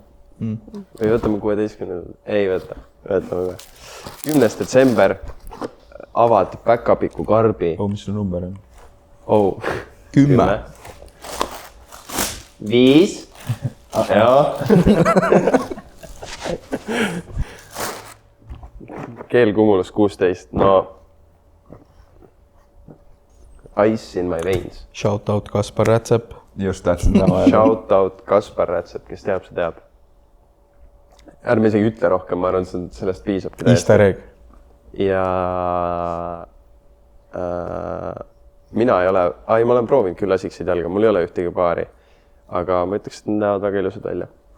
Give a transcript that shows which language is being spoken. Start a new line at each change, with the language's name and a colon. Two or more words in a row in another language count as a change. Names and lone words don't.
Estonian: Või võtame 16. Ei võta. Võtame ühe. 10. detsember avad Päkapiku karbi. Mis su number on? 10. 5. Geel, Cumulus, 16. No.
English: Ice in my veins. Shout out
Estonian: Kaspar Rätsep. Just tähtsin tema.
English: Shout out
Estonian: Kaspar Rätsep, kes teab, see teab. Ärme isegi ütle rohkem, ma arvan, sellest piisab.
English: Easter egg.
Estonian: Ja mina ei ole, ma olen proovinud küll asiksid jalga, mul ei ole ühtegi paari, aga ma ütleks, et need näevad väga ilusad välja.